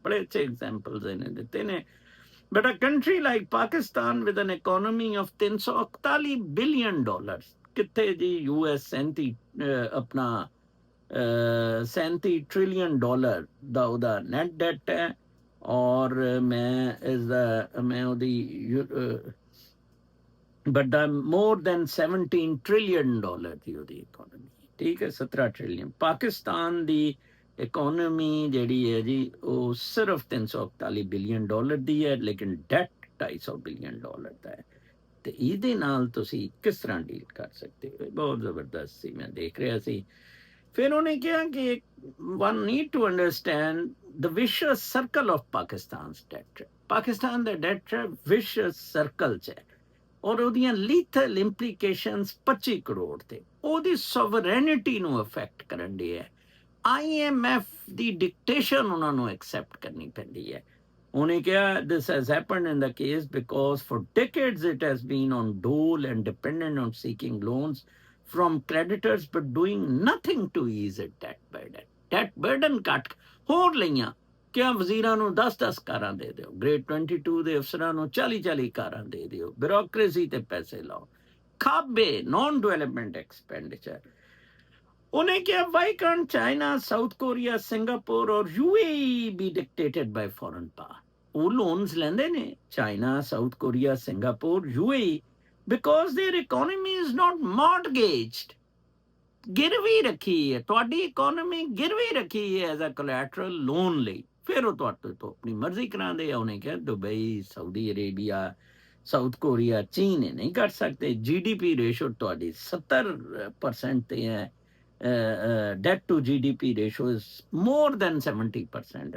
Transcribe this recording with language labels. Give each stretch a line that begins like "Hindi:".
Punjabi: ਬੜੇ ਅੱਛੇ ਐਗਜ਼ਾਮਪਲਸ ਇਹਨੇ ਦਿੱਤੇ ਨੇ।
English: but a country like Pakistan with an economy of 341 billion dollar,
Punjabi: ਕਿੱਥੇ ਜੀ ਯੂਐਸ 37 ਆਪਣਾ 37 ਟ੍ਰਿਲੀਅਨ ਡਾਲਰ ਦਾ ਉਹਦਾ ਨੈਟ ਡੈਟ ਹੈ, ਔਰ ਮੈਂ ਇਸਦਾ ਮੈਂ ਉਹਦੀ ਵੱਡਾ ਮੋਰ ਦੈਨ 17 ਟ੍ਰਿਲੀਅਨ ਡਾਲਰ ਦੀ ਉਹਦੀ ਇਕੋਨਮੀ, ਠੀਕ ਹੈ। 17 ਟ੍ਰਿਲੀਅਨ ਪਾਕਿਸਤਾਨ ਦੀ ਇਕੋਨਮੀ ਜਿਹੜੀ ਹੈ ਜੀ ਉਹ ਸਿਰਫ 341 ਬਿਲੀਅਨ ਡਾਲਰ ਦੀ ਹੈ, ਲੇਕਿਨ ਡੈਟ 250 ਬਿਲੀਅਨ ਡਾਲਰ ਦਾ ਹੈ। ਤੇ ਇਹਦੇ ਨਾਲ ਤੁਸੀਂ ਕਿਸ ਤਰ੍ਹਾਂ ਡੀਲ ਕਰ ਸਕਦੇ ਹੋ? ਬਹੁਤ ਜ਼ਬਰਦਸਤ ਸੀ, ਮੈਂ ਦੇਖ ਰਿਹਾ ਸੀ। ਫਿਰ ਉਹਨੇ ਕਿਹਾ ਕਿ
English: one need to understand the vicious circle of Pakistan's debt.
Punjabi: Pakistan ਦਾ that vicious circle 'ਚ ਹੈ, ਔਰ ਉਹਦੀਆਂ ਲੀਥਲ ਇੰਪਲੀਕੇਸ਼ਨਸ 25 ਕਰੋੜ ਤੇ ਉਹਦੀ ਸੋਵਰੇਨਿਟੀ ਨੂੰ ਅਫੈਕਟ ਕਰਨ ਦੀ ਹੈ। IMF ਦੀ ਡਿਕਟੇਸ਼ਨ ਉਹਨਾਂ ਨੂੰ ਐਕਸੈਪਟ ਕਰਨੀ ਪੈਂਦੀ ਹੈ। ਉਹਨੇ ਕਿਹਾ
English: this has happened in the case because for decades it has been on dole and dependent on seeking loans from creditors but doing nothing to ease it debt burden.
Punjabi: Debt burden ਕੱਟ ਹੋਰ ਲਈਆਂ ਕਿਆ ਵਜ਼ੀਰਾਂ ਨੂੰ 10-10 ਕਾਰਾਂ ਦੇ ਦਿਓ, grade 22 ਦੇ ਅਫਸਰਾਂ ਨੂੰ 40-40 ਕਾਰਾਂ ਦੇ ਦਿਓ, ਬਿਊਰੋਕ੍ਰੇਸੀ ਤੇ ਪੈਸੇ ਲਾਓ, ਖਾਬੇ ਨਾਨ ਡਿਵੈਲਪਮੈਂਟ ਐਕਸਪੈਂਡੀਚਰ। ਉਹਨੇ ਕਿਹਾ
English: Why can't China, South Korea, Singapore or UAE be dictated by foreign power.
Punjabi: ਉਹ ਲੋਨਸ ਲੈਂਦੇ ਨੇ China, south Korea, Singapore, UAE
English: Because their economy is not mortgaged.
Punjabi: ਗਿਰਵੀ ਰੱਖੀ ਹੈ, ਤੁਹਾਡੀ ਇਕੋਨਮੀ ਗਿਰਵੀ ਰੱਖੀ ਹੈ
English: as a collateral
Punjabi: ਲੋਨ ਲਈ, ਫਿਰ ਉਹ ਤੁਹਾਡੇ ਤੋਂ ਆਪਣੀ ਮਰਜ਼ੀ ਕਰਾਉਂਦੇ ਆ। ਉਹਨੇ ਕਿਹਾ Dubai, Saudi Arabia, south Korea, ਚੀਨ ਇਹ ਨਹੀਂ ਕਰ ਸਕਦੇ। GDP ਰੇਸ਼ੋ ਤੁਹਾਡੀ 70% ਤੇ ਹੈ,
English: debt to GDP ratio is more than 70%.